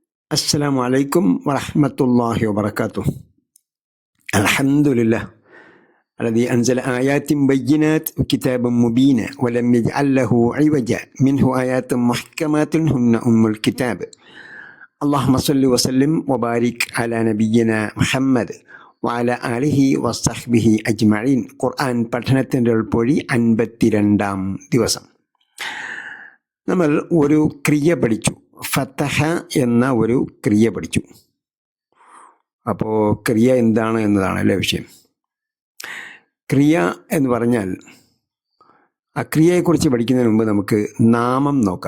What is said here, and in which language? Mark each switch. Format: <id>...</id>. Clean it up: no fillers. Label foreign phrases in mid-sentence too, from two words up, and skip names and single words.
<ar>السلام عليكم ورحمة الله وبركاته. الحمد لله الذي أنزل آيات بينات وكتابا مبينا ولم يجعل له عوجا منه آيات محكمات هن أم الكتاب. اللهم صل وسلم وبارك على نبينا محمد وعلى آله وصحبه أجمعين.</ar> <ml>ഖുർആൻ പഠനത്തിൻ്റെ പൊഴി 52-ാം ദിവസം. നമ്മൾ ഒരു ക്രിയ പഠിച്ചു. ഫതഹ എന്ന ഒരു ക്രിയ പഠിച്ചു. അപ്പോൾ ക്രിയ എന്താണ് എന്നതാണല്ലേ വിഷയം. ക്രിയ എന്ന് പറഞ്ഞാൽ ആ ക്രിയയെക്കുറിച്ച് പഠിക്കുന്നതിന് മുമ്പ് നമുക്ക് നാമം നോക്കാം.</ml>